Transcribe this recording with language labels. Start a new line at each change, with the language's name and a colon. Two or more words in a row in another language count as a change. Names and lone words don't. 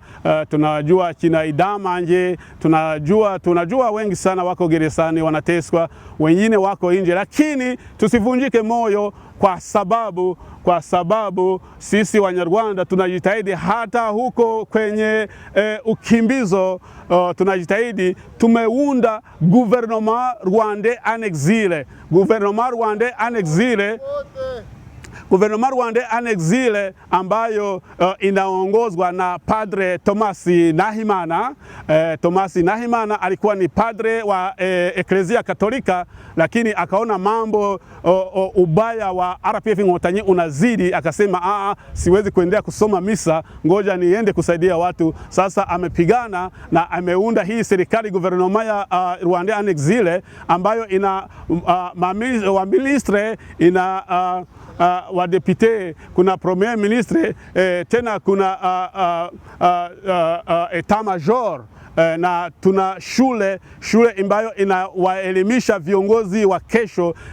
Swahili: Tunawajua akina Idamanje, tunajua wengi sana wako gerezani, wanateswa, wengine wako nje, lakini tusivunjike moyo kwa sababu sisi Wanyarwanda tunajitahidi hata huko kwenye ukimbizo, tunajitahidi. Tumeunda
French: gouvernement rwandais en exil. Gouvernement rwandais en exil
Swahili: ambayo inaongozwa na Padre Thomas Nahimana. Thomas Nahimana alikuwa ni padre wa Eklezia Katolika, lakini akaona mambo ubaya wa RPF Inkotanyi unazidi, akasema siwezi kuendelea kusoma misa, ngoja niende kusaidia watu. Sasa amepigana na ameunda hii serikali gouvernement ya
French: Rwandais en exil
Swahili: ambayo ina wa ministre, ina wa député, kuna
French: premier ministre,
Swahili: tena kuna
French: état major
Swahili: na tuna shule ambayo inawaelimisha viongozi wa kesho,